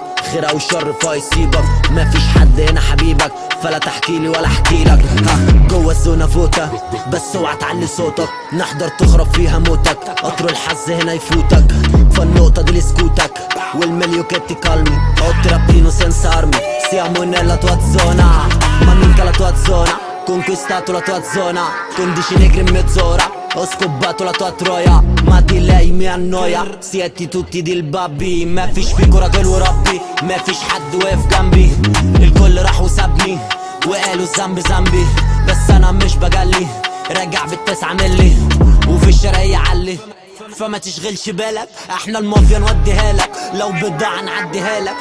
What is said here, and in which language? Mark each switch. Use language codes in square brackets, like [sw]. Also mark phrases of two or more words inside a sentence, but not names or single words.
[ar] خير او شر فايسيبك مفيش حد هنا حبيبك فلا تحكيلي ولا احكيلك جوه الزونة فوتك بس اوعى تعلي صوتك نحضر تخرب فيها موتك قطر الحظ هنا يفوتك فالنقطة دي لسكوتك والمليوكيتي كالمي اوترابينو [it] senza armi siamo nella tua zona ma minchia la tua zona conquistato la tua zona con 10 negri in mezz'ora Ho scopato la tua troia, ma di lei mi annoia. Siete tutti dilbabbi، [ar] ما فيش فيكوا راجل وربي، ما فيش حد واقف جنبي. الكل راح وسابني وقالوا الذنب ذنبي، بس انا مش بجلي، راجع بالتسعة ملي وفي الشارع يعلي. فما تشغلش بالك، احنا المافيا نوديها لك، لو بضاعة نعديها لك.